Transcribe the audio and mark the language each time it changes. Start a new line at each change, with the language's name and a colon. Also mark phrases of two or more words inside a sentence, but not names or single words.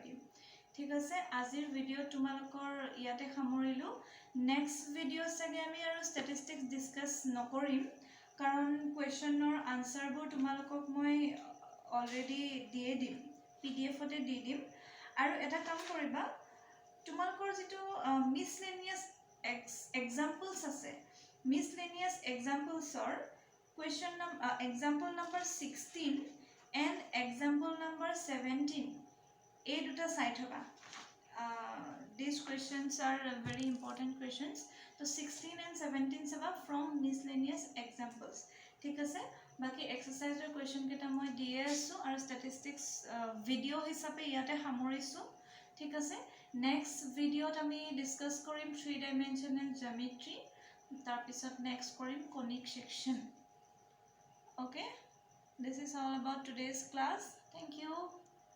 Assamese: দিম ঠিক আছে আজিৰ ভিডিও তোমালোকৰ ইয়াতে সামৰিলো
English: next video
Assamese: চাগে আমি আৰু
English: statistics discuss
Assamese: নকৰিম কাৰণ
English: questionৰ answerবোৰ
Assamese: তোমালোকক মই অলৰেডি দিয়ে দিম পিডিএফতে দি দিম আৰু এটা কাম কৰিবা তোমালোকৰ যেটো
English: miscellaneous examples
Assamese: আছে
English: miscellaneous examples or question example number 16 and example number 17
Assamese: এই দুটা চাই থবা
English: these questions are very important questions so 16 and 17 saba from miscellaneous examples
Assamese: ঠিক আছে বাকি
English: exerciseৰ question
Assamese: কেটা মই দিয়ে আছো আৰু
English: statistics video
Assamese: হিচাপে ইয়াতে সামৰিছো ঠিক আছে
English: next videoত
Assamese: আমি ডিসকাস কৰিম
English: 3 dimensional geometry
Assamese: তাৰ পিছত নেক্সট কৰিম
English: conic section okay this is all about today's class thank you